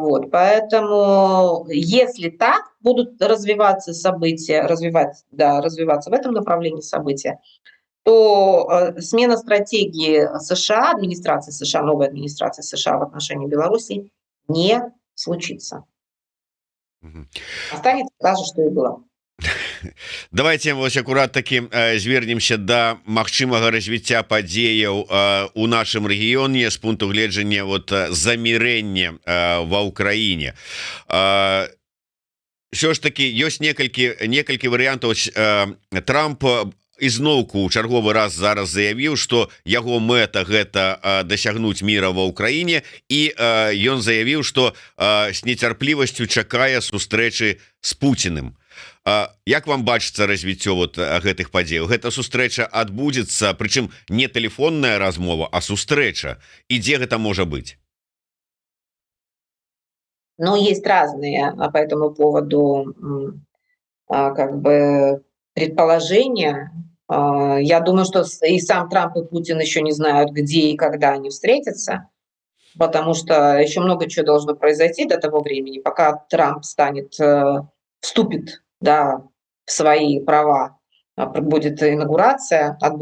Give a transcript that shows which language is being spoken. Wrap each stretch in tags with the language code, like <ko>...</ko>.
<ru>Поэтому, если так будут развиваться события, развиваться в этом направлении события, то смена стратегии США, администрации США, новой администрации США в отношении Беларуси не случится. Останется так же, что и было.</ru> <be>Давайте вось акурат таки звернемся да магчымага развіцця падзеяў у нашым рэгіёне з пункту гледжання замірэння ва ўкраіне. Все ж таки ёсць некалькі варыянтаў. Трамп ізноўку ў чарговы раз зараз заявіў, што яго мэта гэта дасягнуць міра ва ўкраіне, і ён заявіў, што з нецярплівасцю чакае сустрэчы з Пуціным. Як вам бачыцца развіццё гэтых падзеяў? Гэта сустрэча адбудзецца, прычым не тэлефонная размова, а сустрэча. І дзе гэта можа быць?</be> <ru>Есть разные по этому поводу как бы предположения. Я думаю, что и сам Трамп, и Путин еще не знают, где и когда они встретятся, потому что еще много чего должно произойти до того времени, пока Трамп вступит в свои права, отбудется инаугурация.</ru>